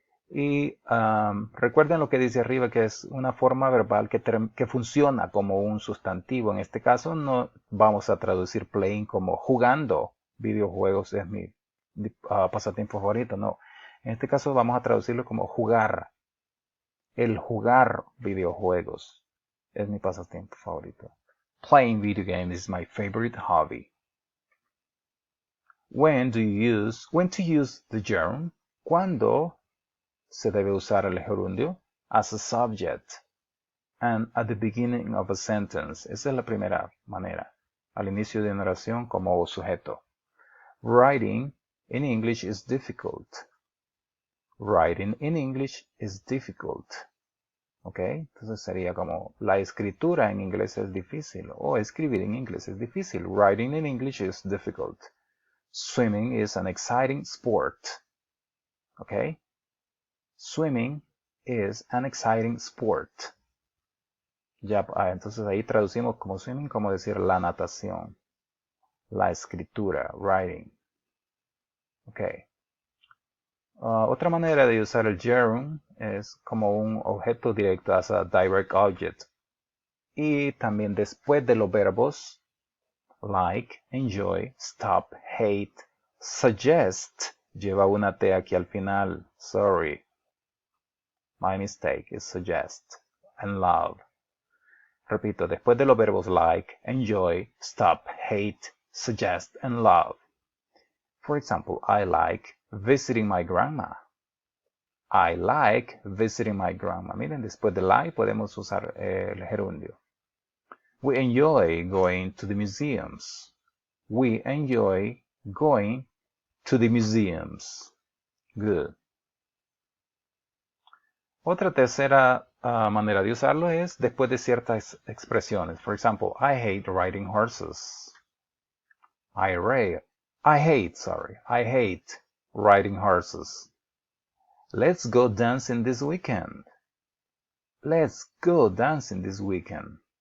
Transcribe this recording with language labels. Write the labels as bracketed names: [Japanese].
[Spanish] Y recuerden lo que dice arriba, que es una forma verbal que funciona como un sustantivo. En este caso no vamos a traducir playing como jugando videojuegos, es mi pasatiempo favorito. No, en este caso vamos a traducirlo como jugar. El jugar videojuegos es mi pasatiempo favorito. [English] Playing video games is my favorite hobby. When to use the gerund? [Spanish] ¿Cuándo se debe usar el gerundio? [English] As a subject and at the beginning of a sentence. [Spanish] Esa es la primera manera. Al inicio de una oración como sujeto. [English] Writing in English is difficult. Writing in English is difficult. [Spanish] ¿Ok? Entonces sería como la escritura en inglés es difícil o escribir en inglés es difícil. [English] Writing in English is difficult. Swimming is an exciting sport. ¿Ok? Swimming is an exciting sport. [Spanish] Ya, entonces ahí traducimos como swimming, como decir la natación, la escritura, writing. Ok. Otra manera de usar el gerund es como un objeto directo, [English] as a direct object. [Spanish] Y también después de los verbos like, enjoy, stop, hate, suggest, lleva una T aquí al final. [English] Sorry. My mistake is suggest. And love. [Spanish] Repito, después de los verbos like, enjoy, stop, hate, suggest, and love. [English] For example, I like visiting my grandma. I like visiting my grandma. [Spanish] Miren, después de like podemos usar el gerundio. [English] We enjoy going to the museums. We enjoy going to the museums. Good. [Spanish] Otra tercera manera de usarlo es después de ciertas expresiones. [English] For example, I hate riding horses. I hate riding horses. Let's go dancing this weekend. Let's go dancing this weekend.